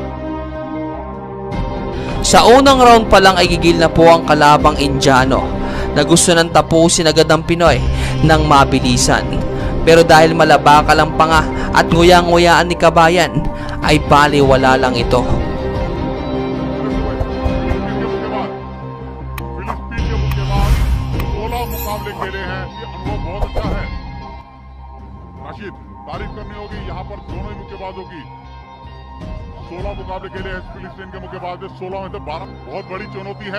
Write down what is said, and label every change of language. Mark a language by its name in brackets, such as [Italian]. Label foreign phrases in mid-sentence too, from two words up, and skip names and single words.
[Filipino] Sa unang round pa lang ay gigil na po ang kalabang Indiano na gusto nang tapusin agad ng Pinoy ng mabilisan. Pero dahil malabaka lang pa nga at nguyang-nguyaan ni Kabayan ay baliwala lang ito. [Hindi] तारीफ करनी होगी यहाँ पर दोनों ही मुक्केबाजों की 16 मुकाबले खेले हैं फिलिस्तीन के मुक्केबाज में 16 में से 12 बहुत बड़ी चुनौती है।